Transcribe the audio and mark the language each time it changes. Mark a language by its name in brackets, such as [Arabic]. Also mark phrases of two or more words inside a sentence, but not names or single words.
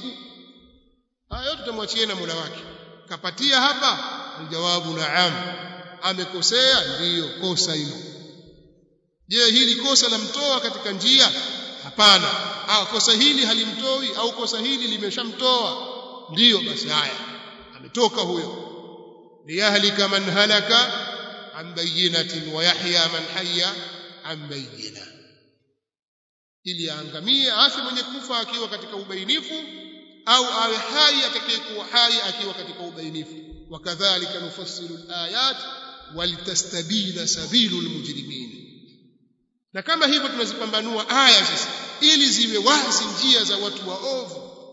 [Swahili] Haya yote tutamwachia na Mola wake. Kapatia hapa, aljawabu naam. Amekosea, ndiyo kosa hilo. Je, hili kosa lamtoa katika njia? Hapana. Kosa hili halimtoi au kosa hili limeshamtoa? Ndiyo, basi haya, ametoka huyo. [Arabic] ليهلك من هلك عن بينة ويحيى من حي عن بينة, [Swahili] ili aangamie afi mwenye kufa akiwa katika ubainifu, au awe hai atakayekuwa hai akiwa katika ubainifu. [Arabic] وكذلك نفصل الآيات ولتستبين سبيل المجرمين. [Swahili] Na kama hivyo tunazipambanua aya sasa ili ziwe wazi njia za watu waovu.